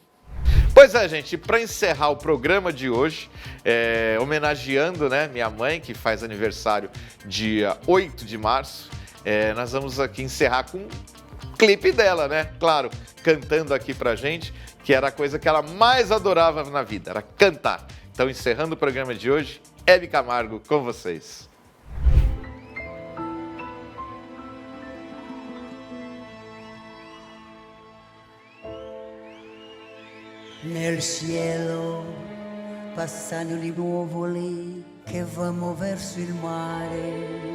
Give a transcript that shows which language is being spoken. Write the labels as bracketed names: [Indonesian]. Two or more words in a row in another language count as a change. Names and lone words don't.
[Portuguese] Pois é, gente, para encerrar o programa de hoje, homenageando, né, minha mãe, que faz aniversário dia 8 de março, nós vamos aqui encerrar com um clipe dela, né? Claro, cantando aqui pra gente, que era a coisa que ela mais adorava na vida, era cantar. Então, encerrando o programa de hoje, Hebe Camargo com vocês. [Italian] Nel cielo passano le nuvole che vanno verso il mare.